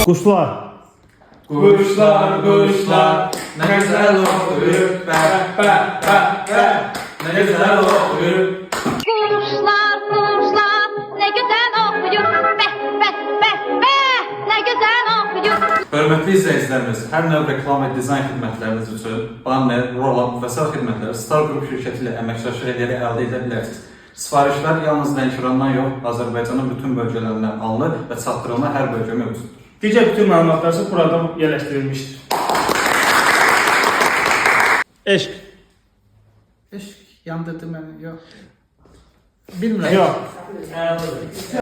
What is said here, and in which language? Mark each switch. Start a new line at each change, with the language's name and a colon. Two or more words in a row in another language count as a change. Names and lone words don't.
Azerbaijani: Quşlar.
Turkish: Kuşlar kuşlar ne güzel oluyor be be be be ne güzel oluyor. Kuşlar kuşlar ne güzel okuyor be be be be ne güzel okuyor.
Azerbaijani: Hörmətli izləyicilərimiz, hər növ reklam və dizayn xidmətləriniz üçün banner, roll-up və sair xidmətləri Star Group şirkəti ilə əməkdaşlıq edərək əldə edə bilərsiniz. Sifarişlər yalnız Lənkərandan yox, Azərbaycanın bütün bölgələrindən alınır və çatdırılma hər bölgə mövcuddur. Digər bütün məlumatlar isə burada yerləşdirilmişdir. Eşq.
Turkish: Eşk yandırdı beni yok. Bilmiyorum.
Azerbaijani: Yox.